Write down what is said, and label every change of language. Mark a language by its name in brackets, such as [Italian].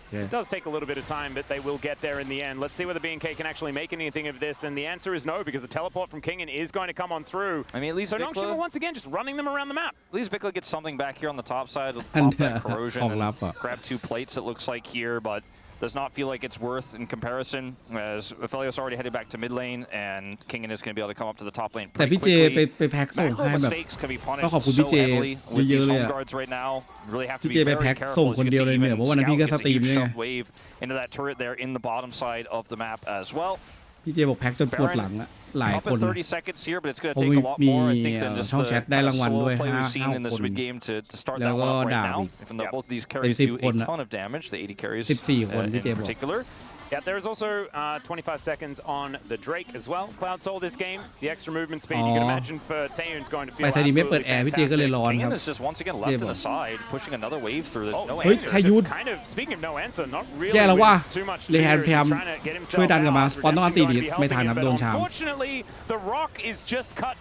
[English] It does take a little bit of time, but they will get there in the end. Let's see whether BNK can actually make anything of this, and the answer is no, because the teleport from Kingen is going to come on through. I mean, at least so Nongshim once again just running them around the map. At least Vikla gets something back here on the top side. Pop that corrosion and grab 2 plates, it looks like here, but does not feel like it's worth in comparison, as Aphelios already headed back to mid lane, and Kingen is going to be able to come up to the top lane pretty quickly. [Thai] แต่พี่เจไปแพ็คส่งให้แบบก็ขอบคุณพี่เจเยอะๆเลยอะพี่เจไปแพ็คส่งคนเดียวเลยเนี่ยเพราะวันนั้นพี่ก็สตรีมเนี่ย [English] into that turret there in the bottom side of the map as well. [Thai] พี่เจบอกแพ็คจนปวดหลังอะหลายคน [English] 30 seconds here, but it's going to take a lot more, I think, than just the solo play we've seen in this mid game to start that one up right now. Even though both of these carries do a ton of damage, the 80 carries in particular. Yeah, there's also 25 seconds on the Drake as well. Cloud Soul this game. The extra movement speed you can imagine for Taeyun's going to feel absolutely fantastic. Kingen is just once again left to the side, pushing another wave through. There's no answer. Just kind of, speaking of no answer, not really too much. [Thai] เลแฮนพยายามช่วยดันกลับมาสปอนต้องอันตีดีไม่ทันครับโดนชาม [English] Unfortunately, the rock is just cut